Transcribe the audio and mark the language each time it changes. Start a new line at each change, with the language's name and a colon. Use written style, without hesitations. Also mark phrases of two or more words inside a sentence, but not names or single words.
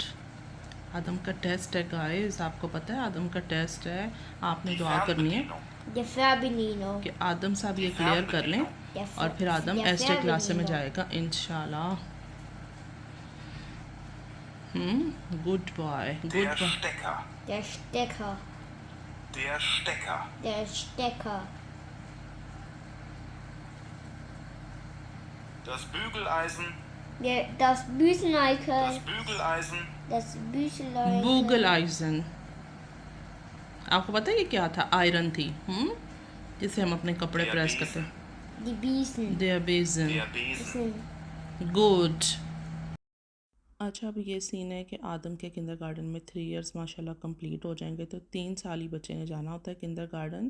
Hindi: आदम का टेस्ट है गाइस, आपको पता है आदम का टेस्ट है, आपने दुआ करनी है
German: Der Färbelino.
Hindi: कि आदम साहब ये क्लियर कर लें,
German: Der,
Hindi: और फिर आदम
German: der erste Klasse में Färbelino.
Hindi: जाएगा इंशाल्लाह।
English: good boy, good
German: Der
English: बॉय।
German: Stecker. Der Stecker. Der Stecker. Der Stecker. Das Bügeleisen. Das Büseneikel. Das Bügeleisen. Das Büchlein. Bügeleisen.
Hindi: आपको पता है ये क्या था? आयरन थी, जिसे हम अपने कपड़े
German: Der
Hindi: प्रेस करते
German: Besen.
Hindi: हैं।
German: Die Biesen. देयर बेसन। Der Besen.
English: गुड।
Hindi: अच्छा, अब ये सीन है कि आदम के किंडर गार्डन में 3 इयर्स माशाल्लाह कंप्लीट हो जाएंगे, तो 3 साल ही बच्चे ने जाना होता है किंडर गार्डन।